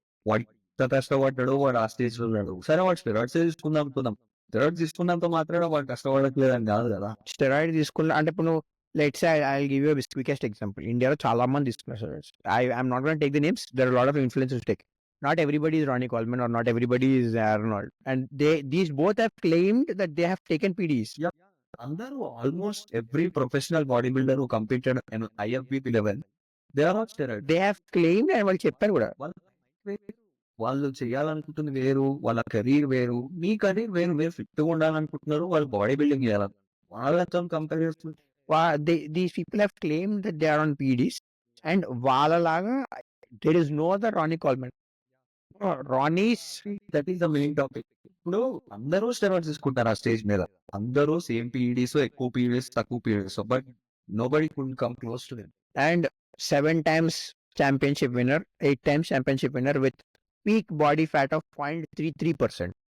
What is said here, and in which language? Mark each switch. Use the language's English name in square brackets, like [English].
[Telugu] వాడు ఇంత కష్టపడ్డాడు, వాడు ఆ స్టేజ్ లో ఉన్నాడు, సరే వాడు స్టెరాయిడ్స్ తీసుకుందాం అనుకుందాం, స్టెరాయిడ్స్ తీసుకున్నంత మాత్రమే వాడు కష్టపడట్లేదని కాదు కదా. స్టెరాయిడ్ తీసుకున్నా అంటే ఇప్పుడు నువ్వు [English] let's I give you quickest example, [Telugu] ఇండియాలో చాలా మంది తీసుకున్నారు steroids. [English] I'm not gonna take the names, there are lot of influencers take. Not everybody is Ronnie Coleman or not everybody is Arnold, and these both have claimed that they have taken PDs. [Telugu] అందరూ [English] Almost every professional body builder who competed in IFBB level they are on steroids. They have claimed and [Telugu] వాళ్ళు చెప్పారు కూడా. వాళ్ళు చేయాలనుకుంటుంది వేరు, వాళ్ళ career వేరు, మీ career వేరు. మీరు ఫిట్ గా ఉండాలనుకుంటున్నారు, వాళ్ళు బాడీ బిల్డింగ్ చేయాలి, వాళ్ళతో కంపేర్ చేస్తుంది. [English] These people have claimed that they are on PDs and [Telugu] వాళ్ళలాగా [English] there is no other Ronnie Coleman. Ronnie's that is the main topic. [Telugu] ఇప్పుడు అందరూ స్టెరాయిడ్స్ తీసుకుంటారు ఆ స్టేజ్ మీద, అందరూ సేమ్ పీఈడీస్, ఎక్కువ పీఈడీస్, తక్కువ పీఈడీస్, [English] But nobody could come close to them. and 7 times championship winner, 8 times championship winner with peak body fat of 0.33%.